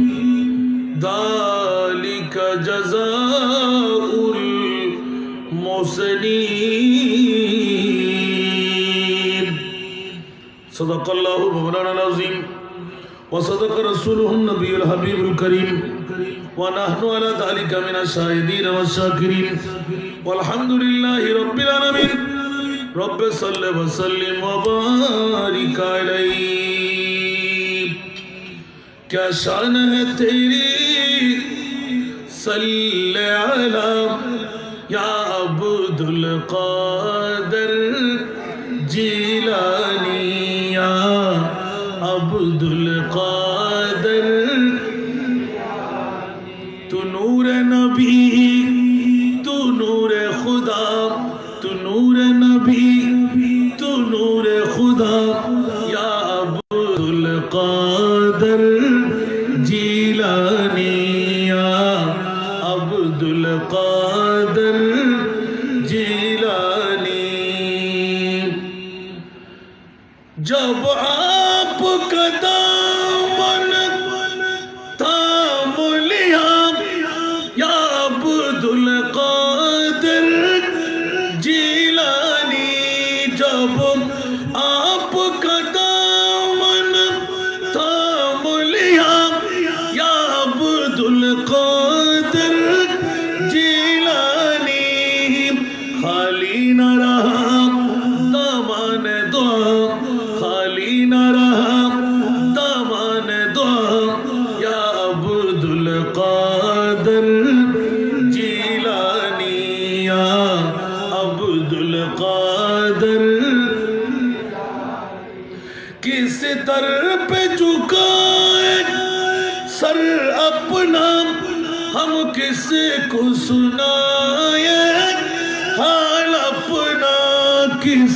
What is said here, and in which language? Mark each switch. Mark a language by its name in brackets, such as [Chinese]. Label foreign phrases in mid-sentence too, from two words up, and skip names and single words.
[Arabic] ذالک جزاء المحسنین صدق اللہ مولانا العظیم وصدق رسوله النبی الحبیب الکریم ونحن على ذلك من الشاهدين والشاكرين والحمد لله رب العالمين رب صل وسلم وبارك [Urdu] عليه کیا شان ہے تیری [Arabic] صلی علی [Urdu] یا عبد عبدুল কাদের জিলানী ইয়া عبدুল কাদের تو نور نبی تو نور خدا تو نور نبی تو نور خدا یا عبدুল কাদের জিলানী یا عبدুল কাদের জিলানী جب آپ کا دامن تھام لیا یا عبدুল কাদের জিলানী جب آپ کا دامن تھام لیا یا عبدুল কাদের জিলানী خالی نہ رہا دامان دعا خالی نہ رہا دامان دعا یا عبدুল কাদের জিলানী یا عبدুল কাদের کس در پہ جھکائے سر اپنا ہم کس کو سنائے حال اپنا کس